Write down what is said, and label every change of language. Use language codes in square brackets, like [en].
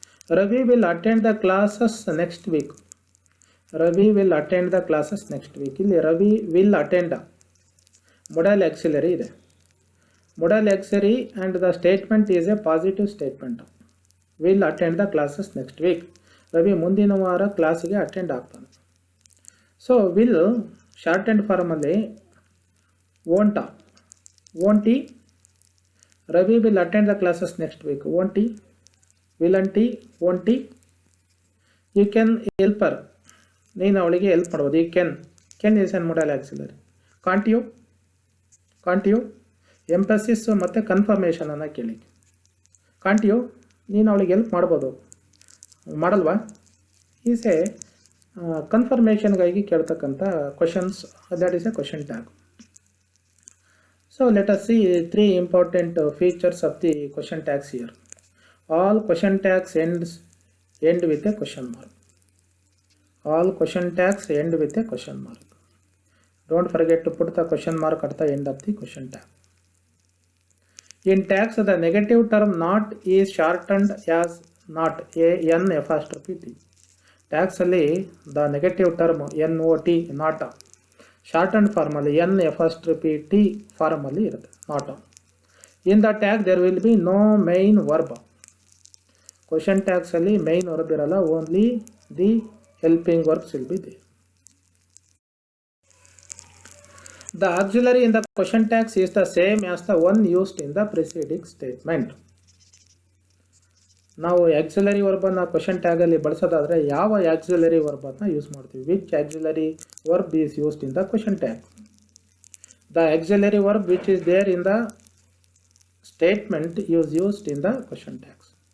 [en] Ravi will attend the classes next week. Ravi will attend the classes next week. ಇಲ್ಲಿ Ravi will attend. Modal auxiliary ಇದೆ. Modal auxiliary and the statement is a positive statement. Will attend the classes next week. Ravi [kn] ಮುಂದಿನ ವಾರ ಕ್ಲಾಸಿಗೆ attend ಆಗ್ತಾನೆ. [en] So will short and formally won't he? Ravi will attend the classes next week. Won't he? Willn't he? Won't he? You can help her. [kn] ನೀನು ಅವಳಿಗೆ help ಮಾಡ್ಬೋದು. [en] You can is an modal auxiliary. Can't you? [kn] Emphasis ಮತ್ತು ಕನ್ಫರ್ಮೇಷನನ್ನು ಕೇಳಿ. [en] Can't you? [kn] ನೀನು ಅವಳಿಗೆ help ಮಾಡ್ಬೋದು, ಮಾಡಲ್ವಾ? [en] Is a ಕನ್ಫರ್ಮೇಷನ್ಗಾಗಿ ಕೇಳ್ತಕ್ಕಂಥ questions. That is a question tag. So let us see 3 important features of the question tags here. All question tags end with a question mark. All question tags end with a question mark. Don't forget to put the question mark at the end of the question tag. In tags, the negative term not is shortened as not, n apostrophe t. Tags ಅಲ್ಲಿ the negative term not, not shortened form ಅಲ್ಲಿ n apostrophe t form ಅಲ್ಲಿ ಇರುತ್ತೆ, not. In the tag there will be no main verb. Question tags ಅಲ್ಲಿ [kn] main verb ಇರಲ್ಲ, [en] only the helping verbs will be there. The auxiliary in the question tags is the same as the one used in the preceding statement. [kn] ನಾವು auxiliary ವರ್ಬನ್ನು question ಟ್ಯಾಗಲ್ಲಿ ಬಳಸೋದಾದರೆ ಯಾವ auxiliary ವರ್ಬನ್ನು use ಮಾಡ್ತೀವಿ? [en] Which auxiliary verb is used in the question tag? The auxiliary verb which is there in the statement is used in the question tags.